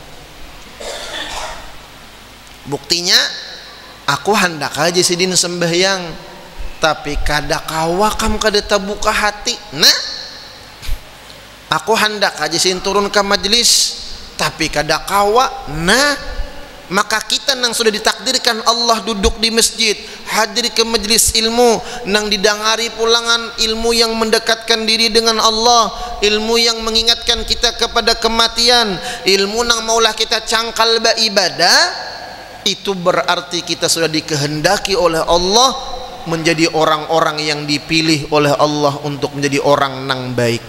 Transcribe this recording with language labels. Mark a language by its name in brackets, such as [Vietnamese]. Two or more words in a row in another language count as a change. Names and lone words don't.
[Banjar] Buktinya aku hendak aja sidin sembahyang, tapi kada kawakam kada terbuka hati. Nah aku hendak aja sidin turun ke majelis, tapi kada kawa. Nah maka kita nang sudah ditakdirkan Allah duduk di masjid, hadir ke majelis ilmu, nang didangari pulangan ilmu yang mendekatkan diri dengan Allah, ilmu yang mengingatkan kita kepada kematian, ilmu nang maulah kita cangkal beribadah. [Indonesian] Itu berarti kita sudah dikehendaki oleh Allah menjadi orang-orang yang dipilih oleh Allah untuk menjadi orang nang baik.